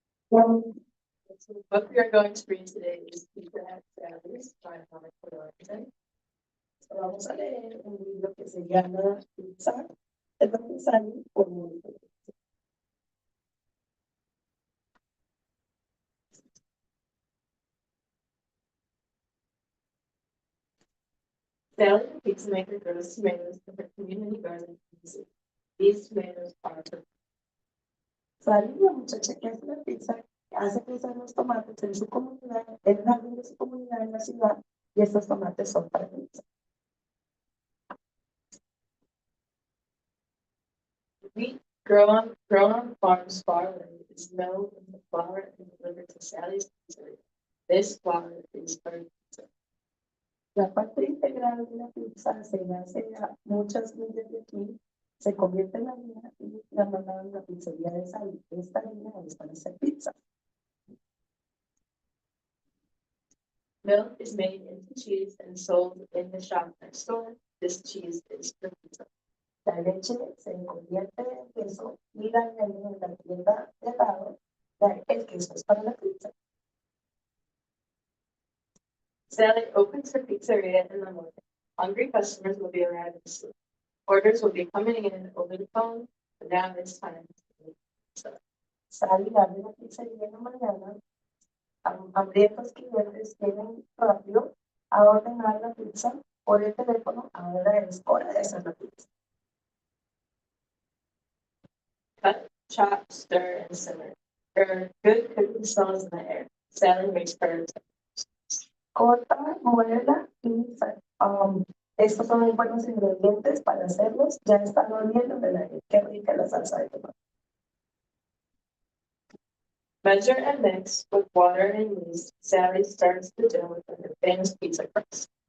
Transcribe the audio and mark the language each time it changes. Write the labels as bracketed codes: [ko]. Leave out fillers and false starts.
[en] So the book we are going to read today is Pizza Salaries by Monica Larson. [es] So vamos a leer un libro que se llama Pizza, el Gonzalo por Mónica. [en] Sally, the pizza maker, grows tomatoes in her community garden. These tomatoes are for [es] Sally, la muchacha que hace la pizza, hace crecer los tomates en su comunidad, en el jardín de su comunidad en la ciudad, y estos tomates son para pizza. [en] wheat grown on farms far away is milled into flour and delivered to Sally's pizzeria. This flour is for pizza. [es] La parte integral de la pizza se hace a muchas millas de aquí Se convierte en la harina y la mandan a la pizzería de Sally. Esta harina es para hacer pizza. [en] Milk is made into cheese and sold in the shop next door. This cheese is for pizza. [es] La leche se convierte en queso y la añaden en la tienda de al lado. El queso es para la pizza. [en] Sally opens her pizzeria in the morning. Hungry customers will be arriving soon. Orders will be coming in over the phone, but now it's time to make pizza. [es] Sally abre la pizzería en la mañana. Hambrientos clientes vienen rápido a ordenar la pizza por el teléfono. Ahora es hora de hacer la pizza. [en] Cut, chop, stir, and simmer. There are good cooking smells in the air. Sally makes her [es] Corta, muela y estos son muy buenos ingredientes para hacerlos. Ya están oliendo de la qué rica la salsa de tomate. [en] measure and mix with water and yeast. Sally starts the dough with her famous pizza crust.